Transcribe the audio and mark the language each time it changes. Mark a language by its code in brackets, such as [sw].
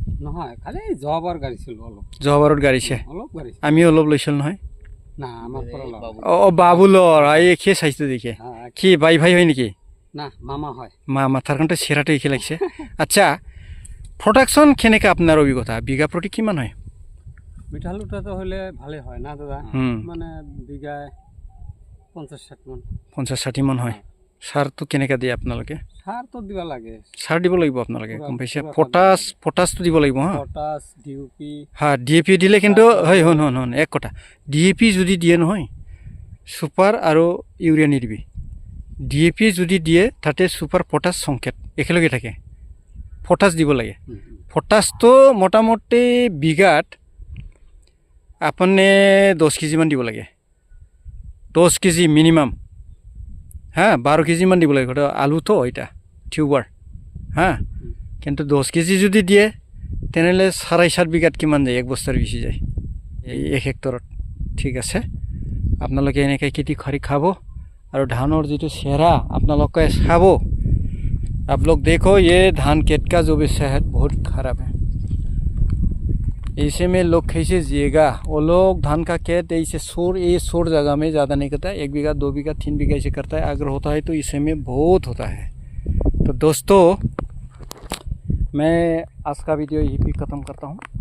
[as] নহয়, খালি যোৱাবাৰ গাড়ীছিলোঁ অলপ। যোৱাবাৰত গাড়ীছে, আমিও অলপ লৈছিলোঁ নহয়। না, আমাৰ পৰা বাবুলৰ একে চাইছোঁ দেখি, কি ভাই হয় নেকি? না, মামা হয়। মাথাৰ কাৰণে চেহেৰাটো একে লাগিছে। আচ্ছা, প্ৰডাকশ্যন কেনেকৈ আপোনাৰ অভিজ্ঞতা? বিঘা প্ৰতি কিমান হয়? মিঠালুটাতো হ'লে ভালে হয় না দাদা, মানে বিঘাই 50-60 মান। 50-60 মান হয়। সাৰটো কেনেকৈ দিয়ে আপোনালোকে? সাৰটো দিব লাগে, সাৰ দিব লাগিব আপোনালোকে, গম পাইছে? পটাছটো দিব লাগিব, হা। Potash, DAP। হা, DAP দিলে কিন্তু হয়, শুন এক কথা, DAP যদি দিয়ে নহয়, ছুপাৰ আৰু ইউৰিয়া নিদিবি। DAP যদি দিয়ে তাতে ছুপাৰ পটাছ সংকেত একেলগে থাকে, পটাছ দিব লাগে। পটাছটো মোটামুটি বিঘাত আপুনি 10 কেজিমান দিব লাগে, 10 কেজি মিনিমাম, হা। 12 কেজিমান দিব লাগে। আলুটো এটা টিউবাৰ, হা, কিন্তু 10 কেজি যদি দিয়ে তেনেহ'লে 7.5 বিঘাত কিমান যায়, 1 বস্তাৰ বেছি যায় এই 1 হেক্টৰত। ঠিক আছে, আপোনালোকে এনেকৈ খেতি কৰি খাব আৰু ধানৰ যিটো চেহেৰা আপোনালোকে চাব। [hi] आप लोग देखो ये धान खेत का जो भी सेहत बहुत ख़राब है। ऐसे में लोग कैसे जिएगा? वो लोग धान का खेत ऐसे शोर जगह में ज़्यादा नहीं करता है, 1 बीघा 2 बीघा 3 बीघा ऐसे करता है। अगर होता है तो इसे में बहुत होता है। तो दोस्तों, मैं आज का वीडियो यहीं पे ख़त्म करता हूँ।